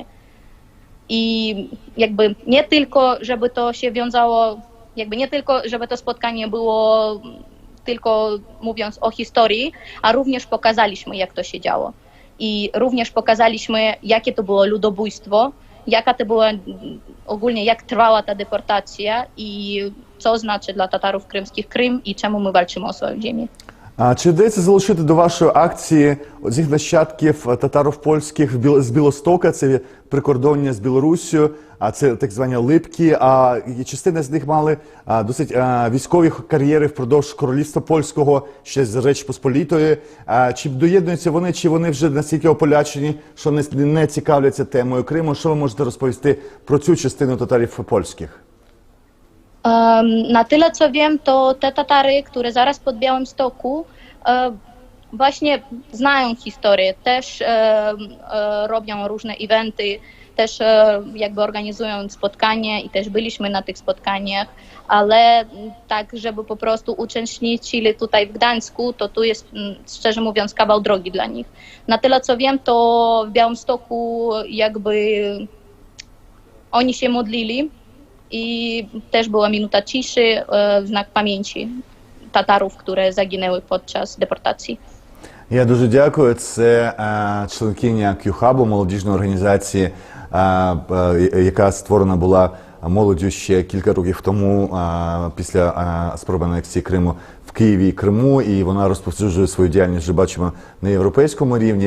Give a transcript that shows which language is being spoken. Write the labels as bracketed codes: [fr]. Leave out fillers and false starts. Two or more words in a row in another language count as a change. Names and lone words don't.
[pl] I jakby nie tylko, żeby to się wiązało, jakby nie tylko, żeby to spotkanie było tylko mówiąc o historii, a również pokazaliśmy, jak to się działo. I również pokazaliśmy, jakie to było ludobójstwo, jaka to była ogólnie, jak trwała ta deportacja i co znaczy dla Tatarów krymskich Krym i czemu my walczymy o swoją ziemię. [uk] А чи вдається залучити до вашої акції цих нащадків татарів польських з Білостока, це прикордоння з Білоруссю, а це так звані Липки, а частина з них мали досить військові кар'єри впродовж Королівства Польського, ще з Речі Посполітої. Чи доєднуються вони, чи вони вже настільки ополячені, що не цікавляться темою Криму? Що ви можете розповісти про цю частину татарів польських? [pl] Na tyle co wiem, to te Tatary, które zaraz pod Białymstoku właśnie znają historię, też robią różne eventy, też jakby organizują spotkania i też byliśmy na tych spotkaniach, ale tak, żeby po prostu uczestniczyli tutaj w Gdańsku, to tu jest, szczerze mówiąc, kawał drogi dla nich. Na tyle co wiem, to w Białymstoku jakby oni się modlili i też była minuta ciszy w znak pamięci Tatarów, które zaginęły podczas deportacji. [uk] Я дуже дякую. Це членкиня Q-Hub, молодіжної організації, яка створена була молоддю ще кілька років тому після спроби анексії Криму в Києві і Криму, і вона розповсюджує свою діяльність, вже бачимо, на європейському рівні.